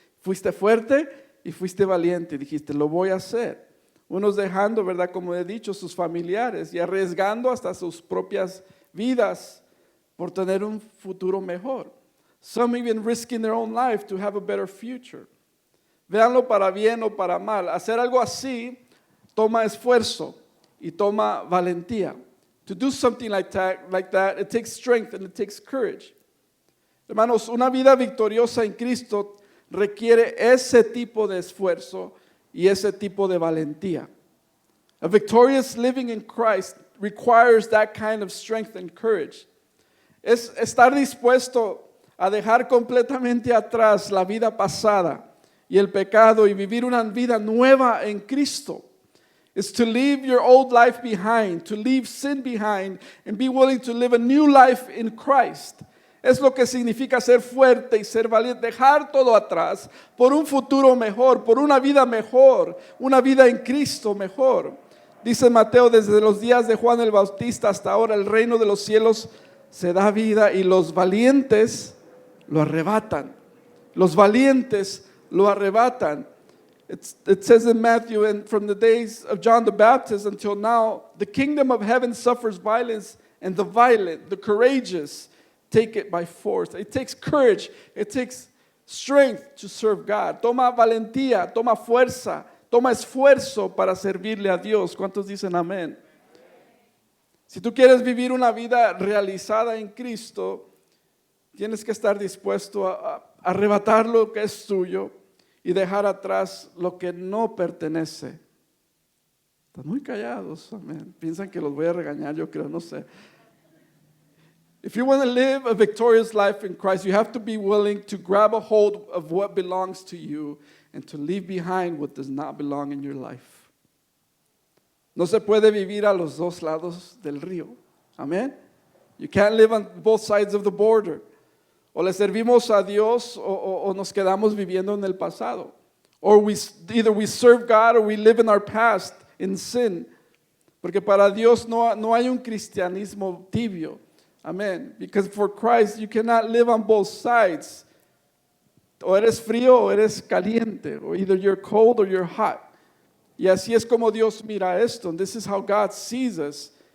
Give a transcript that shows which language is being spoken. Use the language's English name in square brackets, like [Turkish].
[Spanish] Fuiste fuerte y fuiste valiente y dijiste, lo voy a hacer. Unos dejando, ¿verdad? Como he dicho, sus familiares y arriesgando hasta sus propias vidas por tener un futuro mejor. [English] Some even risking their own life to have a better future. [Spanish] Véanlo para bien o para mal. Hacer algo así toma esfuerzo y toma valentía. [English] To do something like that, it takes strength and it takes courage. [Spanish] Hermanos, una vida victoriosa en Cristo requiere ese tipo de esfuerzo y ese tipo de valentía. [English] A victorious living in Christ requires that kind of strength and courage. [Spanish] Es estar dispuesto a dejar completamente atrás la vida pasada y el pecado y vivir una vida nueva en Cristo. [English] It's to leave your old life behind, to leave sin behind and be willing to live a new life in Christ. [Spanish] Es lo que significa ser fuerte y ser valiente, dejar todo atrás por un futuro mejor, por una vida mejor, una vida en Cristo mejor. Dice Mateo, desde los días de Juan el Bautista hasta ahora el reino de los cielos se da vida y los valientes lo arrebatan. Los valientes lo arrebatan. [English] It says in Matthew, and from the days of John the Baptist until now, the kingdom of heaven suffers violence, and the violent, the courageous, take it by force. It takes courage, it takes strength to serve God. [Spanish] Toma valentía, toma fuerza, toma esfuerzo para servirle a Dios. ¿Cuántos dicen amén? Si tú quieres vivir una vida realizada en Cristo, tienes que estar dispuesto a arrebatar lo que es tuyo y dejar atrás lo que no pertenece. Están muy callados, amén. Piensan que los voy a regañar, yo creo, no sé. [English] If you want to live a victorious life in Christ, you have to be willing to grab a hold of what belongs to you and to leave behind what does not belong in your life. [Spanish] No se puede vivir a los dos lados del río. Amén. [English] You can't live on both sides of the border. [Spanish] O le servimos a Dios o nos quedamos viviendo en el pasado. [English] Or either we serve God or we live in our past in sin. [Spanish] Porque para Dios no hay un cristianismo tibio. Amén. [English] Because for Christ you cannot live on both sides. [Spanish] O eres frío o eres caliente. [English] Or either you're cold or you're hot. [Spanish] Y así es como Dios mira esto. [English] And this is how God sees us.